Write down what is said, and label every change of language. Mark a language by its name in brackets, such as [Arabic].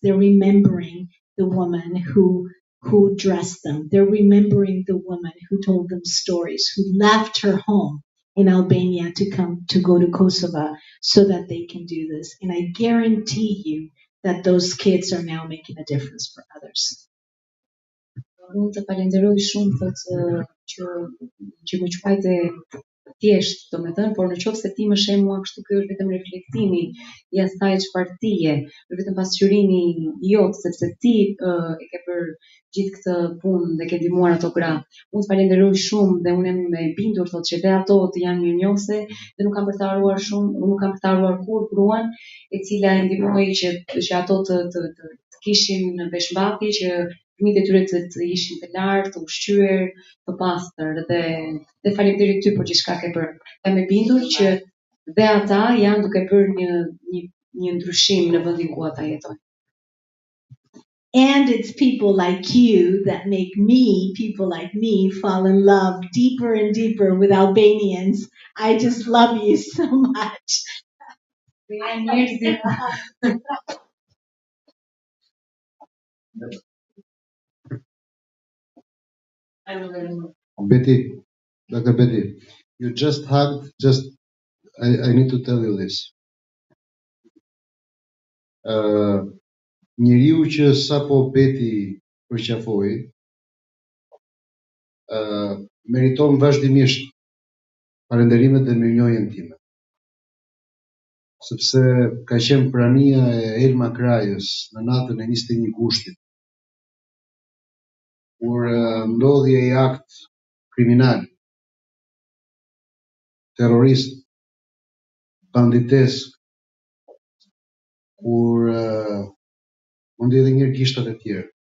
[English] They're remembering the woman who dressed them. They're remembering the woman who told them stories, who left her home in Albania to go to Kosovo so that they can do this. And I guarantee you that those kids are now making a difference for others. [Albanian] Unë të falenderoj shumë thotë që më quajte thjesht, domethënë, por në qoftë se ti më sheh mua kështu, ky është vetëm reflektimi i asaj çfarë ti je, është vetëm pasqyrimi jot, sepse ti e ke bërë gjithë këtë punë dhe ke ndihmuar ato gra. Unë të falenderoj shumë dhe unë jam e bindur thotë që dhe ato të janë mirënjohëse dhe nuk kam për të haruar shumë, unë nuk kam për të haruar kur gruan e cila e ndihmoi që ato të kishin veshmbathje, që fëmijët e tyre të ishin të lartë, të ushqyer, të pastër dhe faleminderit ty për gjithçka ke bërë. Jam e bindur që dhe ata janë duke bërë një ndryshim në vendin ku ata jetojnë. [English] And it's people like you that make people like me, fall in love deeper and deeper with Albanians. I just love you so much. Betty, Dr. Betty, you just hugged, I need to tell you this. [Albanian] Njeriu që sapo Betty përqafoi, meriton vazhdimisht falënderimet dhe mirënjohjen time. Sepse ka qenë prania e Elma Krajës në natën e 21 gushtit, kur ndodhi ai akt kriminal, terrorist, banditesk, kur mundi edhe njërë gishtat e tjerë.